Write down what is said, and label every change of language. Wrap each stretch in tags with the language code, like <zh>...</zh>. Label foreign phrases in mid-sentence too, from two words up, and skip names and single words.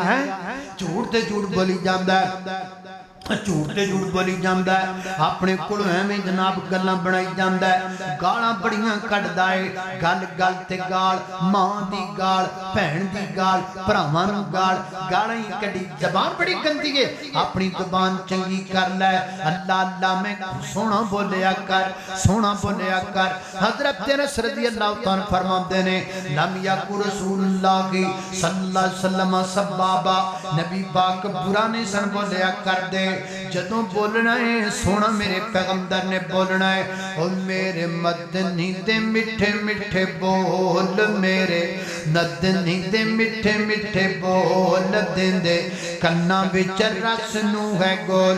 <pa>ہے جھوٹ تے جھوٹ بولی جاندا ہے، جھوٹ تے جھوٹ بولی جاتا ہے، اپنے کولوں ایویں جناب گلاں بنائی جاتا ہے، گالاں بڑیاں کڈھدا ہے، گل گل تے گال، ماں دی گال، بھین دی گال، بھراواں نوں گال، گالاں ہی کڈھی، زبان بڑی گندی ہے، اپنی زبان چنگی کر لے. اللہ اللہ میں سوہنا بولیا کر، سوہنا بولیا کر. حضرت انس</pa> <ar>رضي الله تعالى</ar> <pa>فرماتے نے</pa> <ar>لم يكن رسول الله صلى الله عليه وسلم سبابا,</ar> <pa>نبی پاک برا نہیں سن بولیا کر دے. جدوں بولنا ہے سونا میرے پیغمبر نے بولنا ہے، اور میرے مدنی دے مٹھے مٹھے بول، میرے ندنی دے مٹھے مٹھے بول دیندے کنّاں وچ رس نوں ہے گول.</pa>